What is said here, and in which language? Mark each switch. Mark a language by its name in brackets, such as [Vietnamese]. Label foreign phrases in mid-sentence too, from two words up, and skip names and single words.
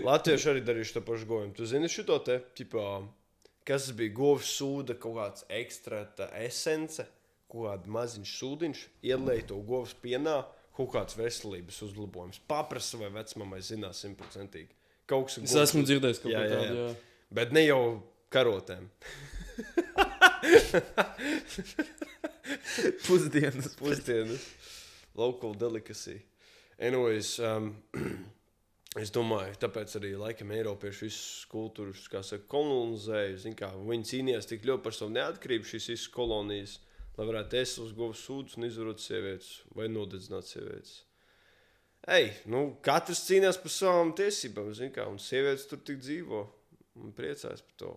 [Latvian] Latvieši arī darīšu to pašu govīm. Tu zini šito te, tipā, kas bija govs sūda, kaut kāds ekstrata esence, kaut kāda maziņš sūdiņš, ielēja to govs pienā, kaut kāds veselības uzlabojums. Paprasa vai vecmamai zinās 100%. kaut kas... Es esmu dzirdējis kaut Jā, ko jā, tādu, jā. jā. Bet ne jau karotēm. Pusdienas. [English] Local delicacy. Anyways, [Latvian] es domāju, tāpēc arī laikam Eiropieši visus kultūras, kā saka, kolonizēja. Zin kā, viņi cīnījās tik ļoti par savu neatkarību šīs visas kolonijas, lai varētu ēst uz govs sūdus un izvarot sievietes vai nodedzināt sievietes. Katrs cīnās par savām tiesībām, zin kā, un sievietes tur tik dzīvo un priecājas par to.